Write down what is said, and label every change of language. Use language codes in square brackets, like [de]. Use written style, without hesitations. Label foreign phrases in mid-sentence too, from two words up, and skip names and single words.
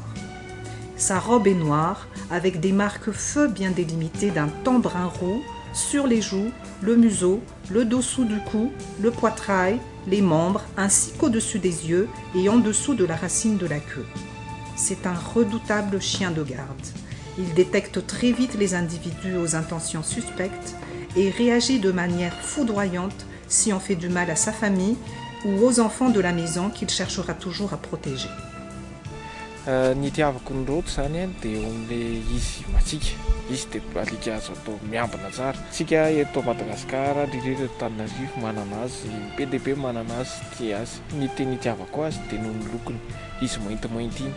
[fr] Sa robe est noire avec des marques feu bien délimitées d'un ton brun roux sur les joues, le museau, le dessous du cou, le poitrail, les membres ainsi qu'au-dessus des yeux et en dessous de la racine de la queue. C'est un redoutable chien de garde. Il détecte très vite les individus aux intentions suspectes et réagit de manière foudroyante si on fait du mal à sa famille ou aux enfants de la maison qu'il cherchera toujours à protéger. [mg] Ny tiavako ny roto zany dia on'le izy matsika. Izy dia alika azo atao miambina tsara. Tsika eto Madagasikara, indrindra eto Antananarivo manana azy, be dia be manana azy, tia azy. Ny teny itiavako azy dia noho ny lokony. Izy maintimainty iny.